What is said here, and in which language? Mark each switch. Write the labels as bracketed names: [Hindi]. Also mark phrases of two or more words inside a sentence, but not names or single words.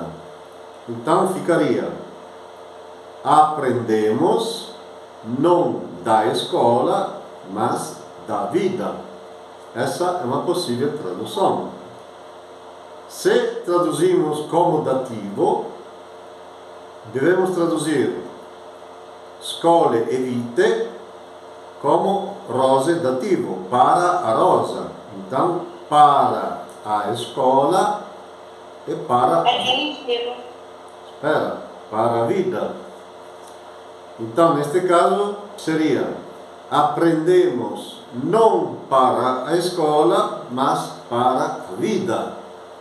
[Portuguese] Então, ficaria: aprendemos não da escola, mas da vida. Essa é uma possível tradução. Se traduzimos como dativo, devemos traduzir scole e vite como rose dativo, para a rosa. Então, para a escola e para... É genitivo. Espera, para a vida. Então, neste caso, seria: aprendemos não para a escola, mas para a vida.